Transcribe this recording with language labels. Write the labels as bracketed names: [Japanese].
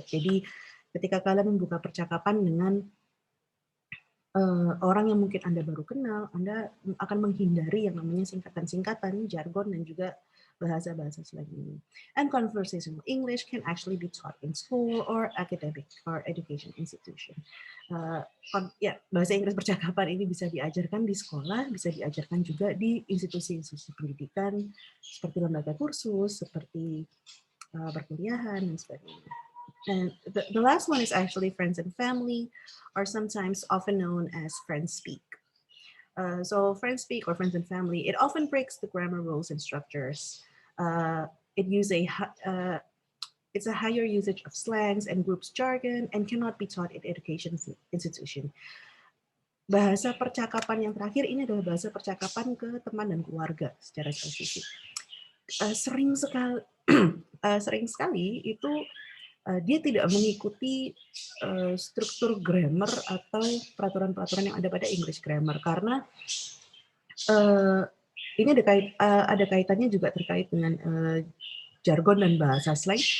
[Indonesian] Jadi ketika kalian membuka percakapan dengan orang yang mungkin Anda baru kenal, Anda akan menghindari yang namanya singkatan-singkatan, jargon, dan juga bahasa-bahasa slang ini. [English] And conversational English can actually be taught in school or academic or education institution. [Indonesian] Bahasa Inggris percakapan ini bisa diajarkan di sekolah, bisa diajarkan juga di institusi-institusi pendidikan, seperti lembaga kursus, seperti perkuliahan, dan sebagainya. [English] And the last one is actually friends and family, or sometimes often known as friends speak. So friends speak or friends and family, it often breaks the grammar rules and structures. It's a higher usage of slangs and groups jargon and cannot be taught in education institution. [Indonesian] Bahasa percakapan yang terakhir ini adalah bahasa percakapan ke teman dan keluarga secara spesifik. Sering sekali itu dia tidak mengikuti struktur grammar atau peraturan-peraturan yang ada pada English grammar, karena ini ada kaitannya juga terkait dengan jargon dan bahasa slang.